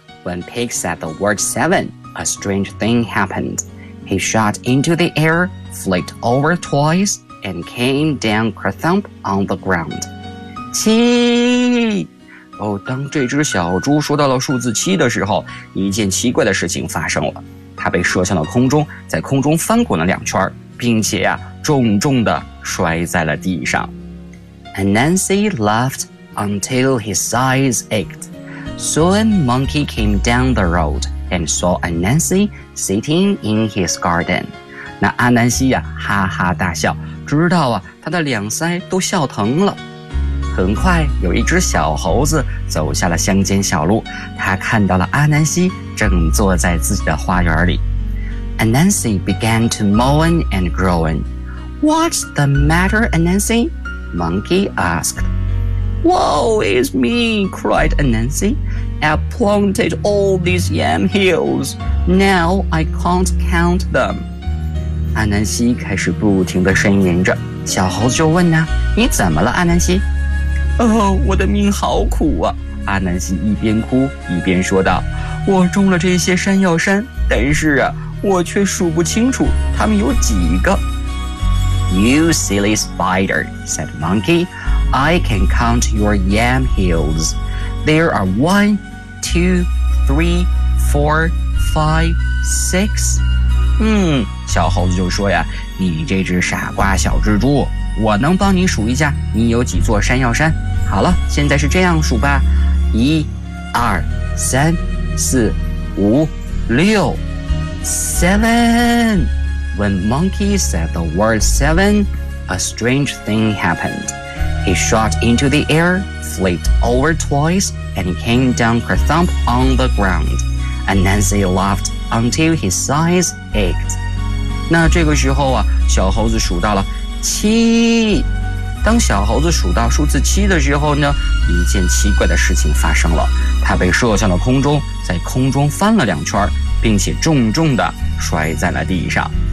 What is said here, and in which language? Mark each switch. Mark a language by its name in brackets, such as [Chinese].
[English] When Pig said the word 7, a strange thing happened. He shot into the air, flicked over twice, and came down kerthump on the ground. [Chinese] 七。哦，当这只小猪说到了数字七的时候，一件奇怪的事情发生了。它被射向了空中，在空中翻滚了两圈，并且啊，重重地摔在了地上。 [English] Anansi laughed until his eyes ached. Soon Monkey came down the road and saw Anansi sitting in his garden. [Chinese] 那阿南西呀，哈哈大笑，直到啊，他的两腮都笑疼了。很快有一只小猴子走下了乡间小路，他看到了阿南西正坐在自己的花园里。 [English] Anansi began to moan and groan. What's the matter, Anansi? Monkey asked. Woe is me, cried Anansi. I've planted all these yam hills. Now I can't count them. [Chinese] 阿南西开始不停地呻吟着。小猴子就问呢，你怎么了，阿南西？哦，我的命好苦啊，阿南西一边哭一边说道，我种了这些山药山，但是啊，我却数不清楚它们有几个。 [English] You silly spider, said Monkey, I can count your yam hills. There are 1, 2, 3, 4, 5, 6. [Chinese] 小猴子就说呀，你这只傻瓜小蜘蛛，我能帮你数一下你有几座山药山。好了，现在是这样数吧，1, 2, 3, 4, 5, 6, 7. [English] When Monkey said the word 7, a strange thing happened. He shot into the air, flipped over twice, and came down kerthump on the ground. Anansi laughed until his eyes ached. [Chinese] 那这个时候啊，小猴子数到了7。当小猴子数到数字七的时候呢，一件奇怪的事情发生了，它被射向了空中，在空中翻了两圈，并且重重地摔在了地上。